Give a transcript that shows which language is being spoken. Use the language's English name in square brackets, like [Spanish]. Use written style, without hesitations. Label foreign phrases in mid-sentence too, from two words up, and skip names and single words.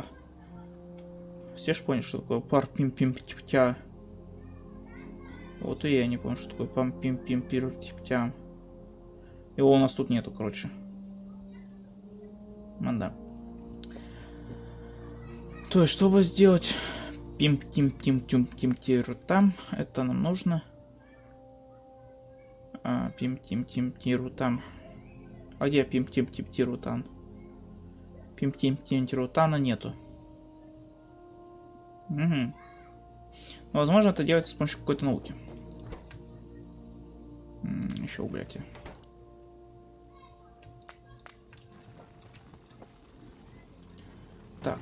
[Russian] Все ж поняли, что такое пар-пим-пим-птя. Вот и я не понял, что такое пам-пим-пим-пир-птя. Его у нас тут нету, короче. Да. То есть, чтобы сделать пим-тим-тим-тим-тим-тиру-там, это нам нужно. Пим-тим-тим-тиру-там. А где пим-тим-тим-тиру-там? Пим-тим-тим-тиру-тана нету. Угу. Возможно, это делается с помощью какой-то науки. Еще угляки. Так.